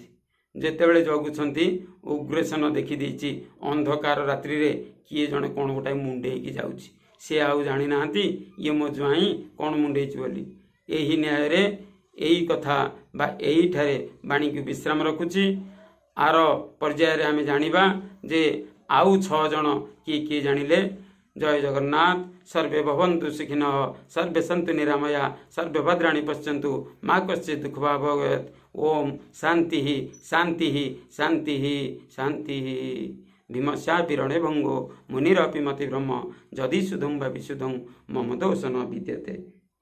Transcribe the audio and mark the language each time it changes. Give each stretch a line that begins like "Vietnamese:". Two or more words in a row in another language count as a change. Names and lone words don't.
Odia: ଯେତେବେଳେ ଜଗୁଛନ୍ତି ଉଗ୍ରସେନ ଦେଖିଦେଇଛି ଅନ୍ଧକାର ରାତ୍ରିରେ କିଏ ଜଣେ କ'ଣ ଗୋଟାଏ ମୁଣ୍ଡେଇକି ଯାଉଛି। ସେ ଆଉ ଜାଣିନାହାନ୍ତି ଇଏ ମୋ ଜ୍ୱାଇଁ କ'ଣ ମୁଣ୍ଡେଇଛି ବୋଲି। ଏହି ନ୍ୟାୟରେ ଏହି କଥା ବା ଏହିଠାରେ ବାଣୀକୁ ବିଶ୍ରାମ ରଖୁଛି। ଆର ପର୍ଯ୍ୟାୟରେ ଆମେ ଜାଣିବା ଯେ ଆଉ 6 ଜଣ କିଏ ଜାଣିଲେ ଜୟ ଜଗନ୍ନାଥ।
Sanskrit: सर्वे भवन्तु सुखिनः सर्वे सन्तु निरामया सर्वे भद्राणि पश्यन्तु मा कश्चित् दुःखभाग् भवेत्। ओम शांति शांति शांति शांति। भीमस्यापि रणे भंगो मुनिरपि मतिभ्रम जदि सुधं वा विशुद्धं मम दोष न विद्यते।